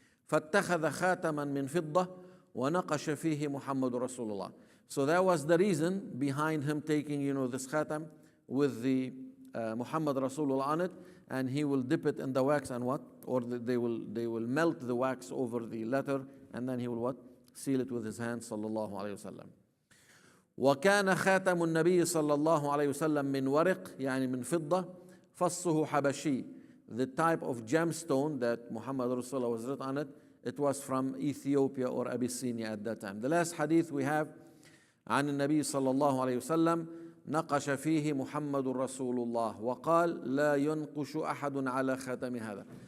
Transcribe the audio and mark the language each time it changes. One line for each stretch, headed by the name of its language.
Arabic: فَاتَّخَذَ خَاتَمًا مِنْ فِضَّةٍ وَنَقَشَ فِيهِ مُحَمَّدُ رَسُولُ اللَّهِ.
English: So that was the reason behind him taking, this khatam with the Muhammad Rasulullah on it, and he will dip it in the wax and what? Or they will melt the wax over the letter, and then he will what? Seal it with his hand, sallallahu alayhi wasallam.
Arabic: وكان خاتم النبي صلى الله عليه وسلم من ورق يعني من فضة فصه حبشي.
English: The type of gemstone that Muhammad Rasulullah was written on it, it was from Ethiopia or Abyssinia at that time. The last hadith we have
Arabic: عن النبي صلى الله عليه وسلم نقش فيه محمد رسول الله وقال لا ينقش أحد على خاتم هذا.